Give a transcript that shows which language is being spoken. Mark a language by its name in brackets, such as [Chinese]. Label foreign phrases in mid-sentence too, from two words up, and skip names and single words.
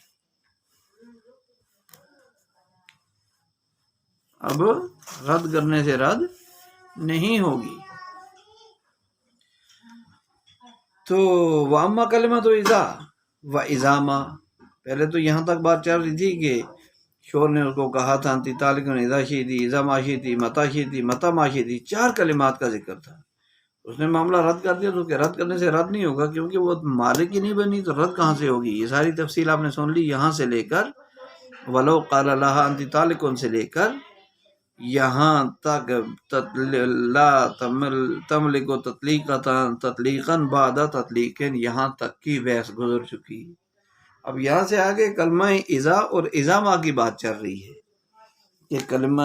[Urdu] اب رد کرنے سے رد نہیں ہوگی۔ تو واما کلمہ تو اذا و اذاما، پہلے تو یہاں تک بات چل رہی تھی کہ شور نے اس کو کہا تھا [Arabic] انتی طالقن اذا شیتی، اذا ما شیتی، متا شیتی، متا ما شیتی، [Urdu] 4 کلمات کا ذکر تھا، اس نے معاملہ رد کر دیا، تو کہ رد کرنے سے رد نہیں ہوگا کیونکہ وہ مالک ہی نہیں بنی، تو رد کہاں سے ہوگی؟ یہ ساری تفصیل آپ نے سن لی، یہاں سے لے کر [Arabic] ولو قال لها انتی طالقن [Urdu] سے لے کر یہاں تک [Arabic] لا تملک تطلیقا بعد تطلیق، [Urdu] یہاں تک کی بحث گزر چکی۔ اب یہاں سے آگے کلمہ اذا اور اذاما کی بات چل رہی ہے کہ کلمہ